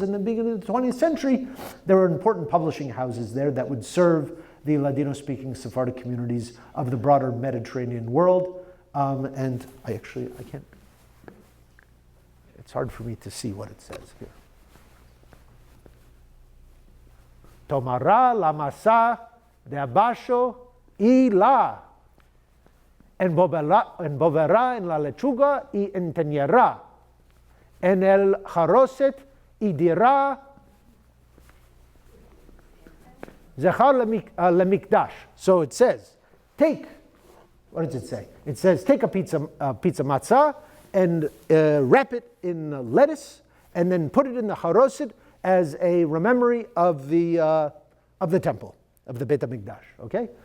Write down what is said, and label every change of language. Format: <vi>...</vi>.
<en>And in the beginning of the 20th century, there were important publishing houses there that would serve the Ladino-speaking Sephardic communities of the broader Mediterranean world. And I can't, it's hard for me to see what it says here.</en> <lad>Tomara la masa de abajo y la envolverá en la lechuga y enteñará en el jaroset y dirá</lad> <he>zechar lemikdash.</he> <en>So it says, what does it say? It says, take a pizza matzah and wrap it in lettuce and then put it in the haroset as a memory of the temple, of the Beit HaMikdash, okay?</en>